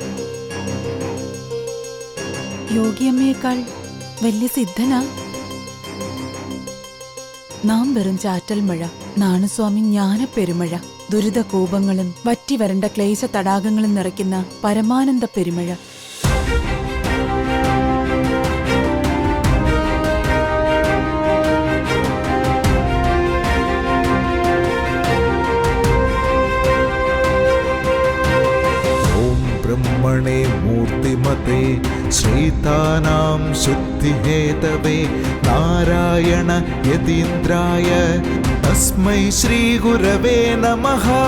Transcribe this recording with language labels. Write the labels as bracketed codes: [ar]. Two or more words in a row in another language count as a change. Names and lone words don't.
[ml] യോഗിയമ്മയേക്കാൾ വലിയ സിദ്ധനാ? നാം വെറും ചാറ്റൽ മഴ, നാണുസ്വാമി ജ്ഞാനപ്പെരുമഴ. ദുരിതകൂപങ്ങളും വറ്റിവരണ്ട ക്ലേശ തടാകങ്ങളും നിറയ്ക്കുന്ന പരമാനന്ദ പെരുമഴ. [sa] ब्रह्मणे मूर्तिमते श्रीतानां शुद्धिहेतवे नारायण यतीन्द्राय तस्मै श्रीगुरवे नमः।